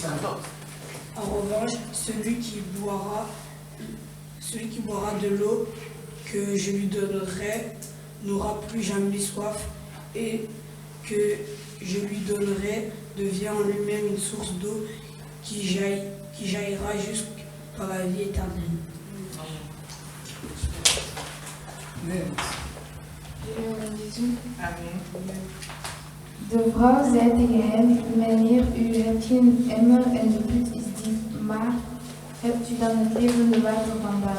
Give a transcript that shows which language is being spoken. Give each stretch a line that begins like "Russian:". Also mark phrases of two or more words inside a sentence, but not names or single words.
French: En revanche, celui qui boira de l'eau que je lui donnerai n'aura plus jamais soif, et que je lui donnerai devient en lui-même une source d'eau qui jaillira jusqu'à la vie éternelle.
Dutch: De vrouw zei tegen hem, meneer, u hebt geen emmer en de put is diep, maar hebt u dan het levende water vandaan?